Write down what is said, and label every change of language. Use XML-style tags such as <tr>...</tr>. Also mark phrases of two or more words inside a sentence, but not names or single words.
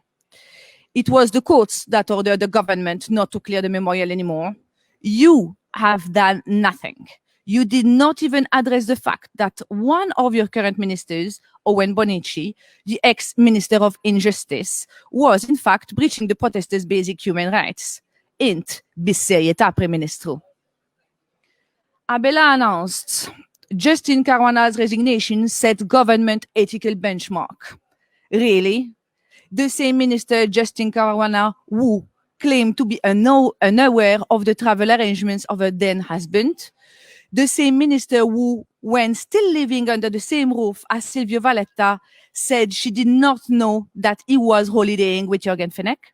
<en>It was the courts that ordered the government not to clear the memorial anymore. You have done nothing. You did not even address the fact that one of your current ministers, Owen Bonici, the ex-minister of Injustice, was in fact breaching the protesters' basic human rights.</en> <mt>Int bissejjed Prim Ministru.</mt> <en>Abela announced Justin Caruana's resignation set government ethical benchmark. Really? The same minister, Justin Caruana, who claimed to be unaware of the travel arrangements of her then husband, the same minister who, when still living under the same roof as Silvio Valletta, said she did not know that he was holidaying with Jürgen Fenech.</en>